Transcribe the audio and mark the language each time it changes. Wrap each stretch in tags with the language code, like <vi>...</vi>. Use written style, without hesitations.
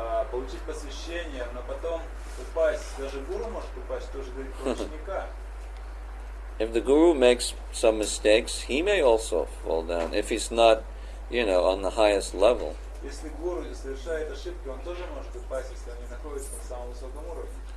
<ru>Получить посвящение, но потом упасть. Даже гуру может упасть, тоже говорит про ученика.</ru> <en>If the guru makes some mistakes, he may also fall down if he's not, on the highest level.</en> <ru>Если гуру совершает ошибки, он тоже может упасть, если он не находится на самом высоком уровне.</ru>